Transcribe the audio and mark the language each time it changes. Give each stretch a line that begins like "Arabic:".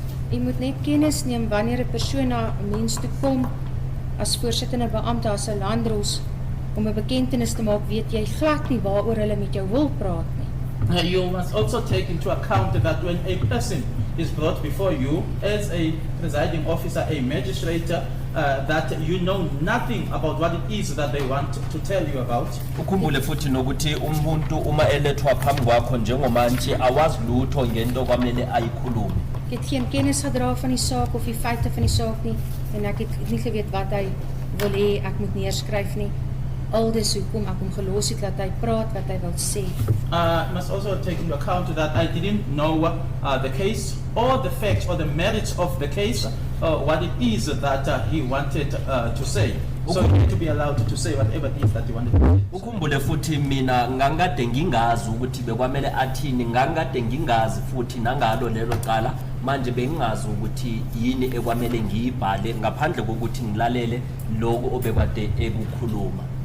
Afrikaans: Jy moet net kennis neem wanneer 'n persoon na 'n mens toe kom as voorsittende beampte as 'n landros om 'n bekentenis te maak, weet jy glad nie waaroor hulle met jou wil praat nie.
English: You must also take into account that when a person is brought before you as a presiding officer, a magistrate, that you know nothing about what it is that they want to tell you about.
Zulu: Ukhumbule futhi nokuthi umuntu uma elethwa phambi kwakho njengomantshi awazi lutho ngento kwamele ayikhulume.
Afrikaans: Ek het geen kennis gedra van die saak of die feite van die saak nie en ek het nie geweet wat hy wil hê ek moet neerskryf nie. Aldus hoekom ek hom gelos het dat hy praat wat hy wil sê.
English: Must also take into account that I didn't know the case or the facts or the merits of the case, what it is that he wanted to say. So he had to be allowed to say whatever it is that he wanted to say.
Zulu: Ukhumbule futhi mina ngangikade ngingazi ukuthi bekwamele athini, ngangikade ngingazi futhi nangalo lelo cala manje bengingazi ukuthi yini ekwamele ngiyibhale ngaphandle kokuthi ngilalele lokho obekade ekukhuluma.